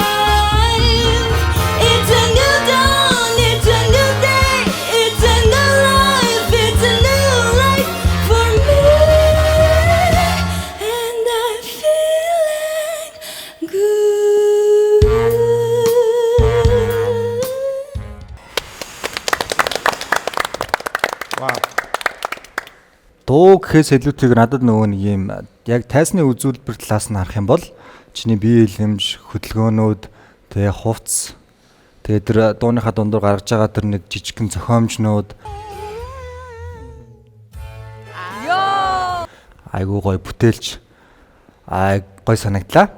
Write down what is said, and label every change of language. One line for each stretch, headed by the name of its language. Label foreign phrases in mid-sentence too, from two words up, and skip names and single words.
English: It's a new dawn, it's a new day, it's a new life, it's a new life for me, and I'm feeling good.
Mongolian: Вау. Дуу гэхээс илүүтэйгээр надад нөгөө нэг юм яг тайсны үзүүлбэр талаас нь харах юм бол чиний бие хэлэмж, хөдөлгөөнүүд, тэгээ хувцс Тэгээд тэр дууныхаа дундуур гаргаж байгаа тэр нэг жижигхэн зохиомжнууд айгуу гоё бүтээлч гоё санагдлаа.